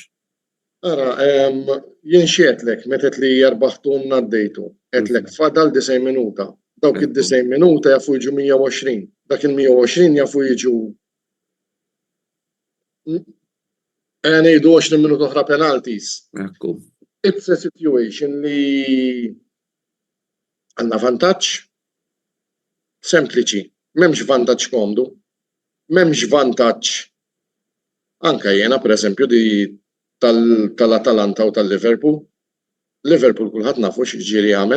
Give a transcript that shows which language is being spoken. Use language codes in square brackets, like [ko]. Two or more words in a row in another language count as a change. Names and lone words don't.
[mt] Ara, jien xietlek, metet li jarbaħtu naddejtu, għetlek fadal 90 minuta. Dawk id-90 minuta jafu jiġu 120. Dak il-120 jafu jiġu ngħidu 20 minuta oħra penalties. Ekku. [en] It's a situation [mt] li għandna vantaġġ sempliċi, m'hemmx vantaġġ komdu, m'hemmx vantaġġ anke jiena pereżempju di tal-Atalanta u tal-Liverpool. Liverpool kulħadd nafu x'ġieli jagħmel.